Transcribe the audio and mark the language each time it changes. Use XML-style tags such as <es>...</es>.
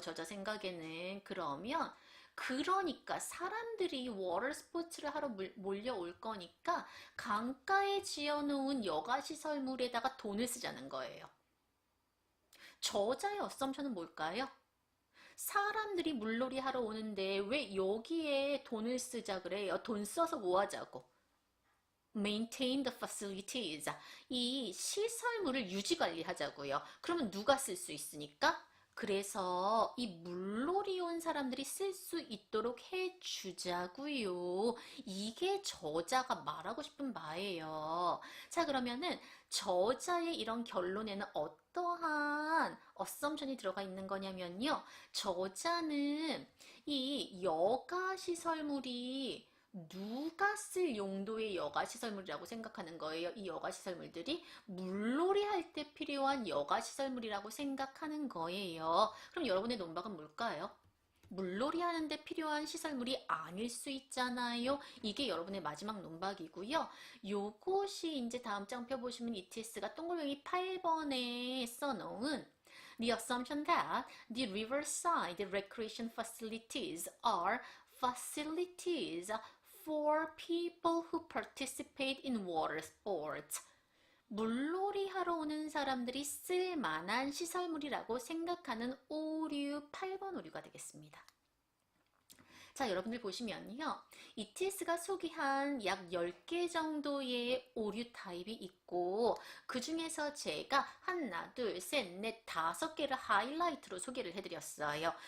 <ko>저자 생각에는. 그러니까 사람들이 워터 스포츠를 하러 몰려올 거니까 강가에 지어놓은 여가시설물에다가 돈을 쓰자는 거예요. 저자의 어썸션은 뭘까요? 사람들이 물놀이 하러 오는데 왜 여기에 돈을 쓰자 그래요? 돈 써서 뭐 하자고?</ko> <en>Maintain the facilities.</en> <ko>이 시설물을 유지 관리하자고요. 그러면 누가 쓸 수 있으니까? 그래서 이 물놀이 온 사람들이 쓸 수 있도록 해주자고요. 이게 저자가 말하고 싶은 바예요. 자, 그러면은 저자의 이런 결론에는 어떠한 어썸션이 들어가 있는 거냐면요. 저자는 이 여가 시설물이 누가 쓸 용도의 여가시설물이라고 생각하는 거예요. 이 여가시설물들이 물놀이 할 때 필요한 여가시설물이라고 생각하는 거예요. 그럼 여러분의 논박은 뭘까요? 물놀이 하는데 필요한 시설물이 아닐 수 있잖아요. 이게 여러분의 마지막 논박이고요. 요것이 이제 다음 장 펴보시면 ETS가 동글뱅이 8번에 써놓은</ko> <en>The assumption that the riverside recreation facilities are facilities for people who participate in water sports.</en> <ko>물놀이 하러 오는 사람들이 쓸 만한 시설물이라고 생각하는 오류 8번 오류가 되겠습니다. 자, 여러분들 보시면요. ETS가 소개한 약 10개 정도의 오류 타입이 있고 그 중에서 제가 하나, 둘, 셋, 넷, 5개를 하이라이트로 소개를 해드렸어요.</ko>